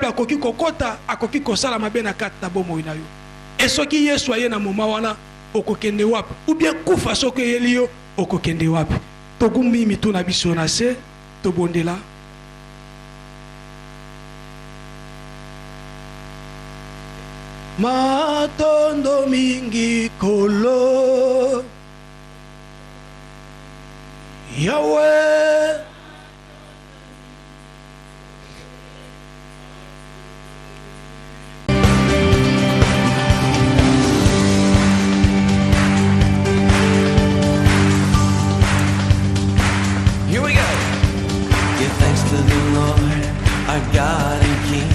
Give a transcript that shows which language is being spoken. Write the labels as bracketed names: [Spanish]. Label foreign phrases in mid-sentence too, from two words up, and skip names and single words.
[Lingala] akoki kokota akoki kosala mabe na kati na bomoi na yo e soki yesu aye na moma wana okokende wapi ou bien kufa soki eyeli yo okokende wapi togumbi mitu na biso na se tobondela matondo mingi kolo Yahweh [English] Here we go. Give thanks to the Lord, our God and King.